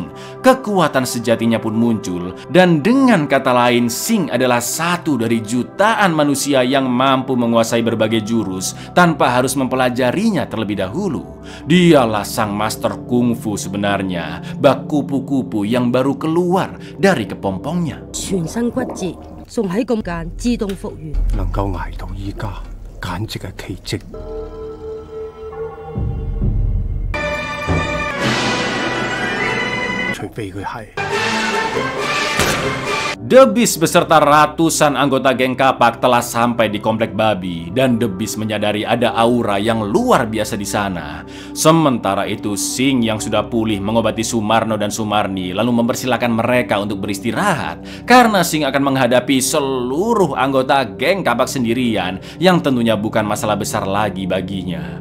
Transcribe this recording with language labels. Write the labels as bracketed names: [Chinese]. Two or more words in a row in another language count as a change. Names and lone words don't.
[Indonesian] Kekuatan sejatinya pun muncul, dan dengan kata lain, Sing adalah satu dari jutaan manusia yang mampu menguasai berbagai jurus tanpa harus mempelajarinya terlebih dahulu. Dialah sang master kungfu sebenarnya, bak kupu-kupu yang baru keluar dari kepompongnya. [Cantonese] 全身骨折，仲喺咁間自動復原。能夠捱到依家，簡直係奇蹟。除非佢係。 [Indonesian] The Beast beserta ratusan anggota geng Kapak telah sampai di komplek babi, dan The Beast menyadari ada aura yang luar biasa di sana. Sementara itu, Sing yang sudah pulih mengobati Sumarno dan Sumarni lalu mempersilahkan mereka untuk beristirahat karena Sing akan menghadapi seluruh anggota geng Kapak sendirian, yang tentunya bukan masalah besar lagi baginya.